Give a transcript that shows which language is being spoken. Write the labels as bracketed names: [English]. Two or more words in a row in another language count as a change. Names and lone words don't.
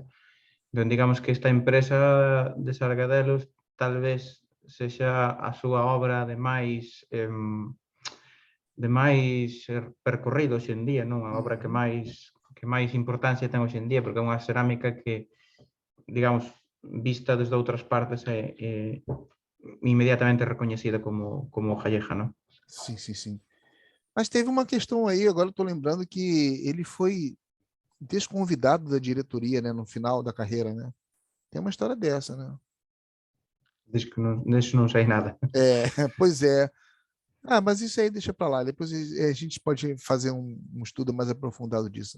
[Galician] Entón, digamos que esta empresa de Sargadelos tal vez sexa a súa obra de máis percorrido hoxe en día, non? A obra que máis importancia ten hoxe en día, porque é unha cerámica que, digamos, vista desde outras partes é inmediatamente recoñecida como galega, non? [Portuguese] Sim, sim, sim. Mas teve uma questão aí, agora eu estou lembrando que ele foi desconvidado da diretoria, né, no final da carreira, né? Tem uma história dessa, né? [Galician] Disso non sei nada. [Portuguese] É, pois é. Ah, mas isso aí deixa para lá. Depois a gente pode fazer um estudo mais aprofundado disso.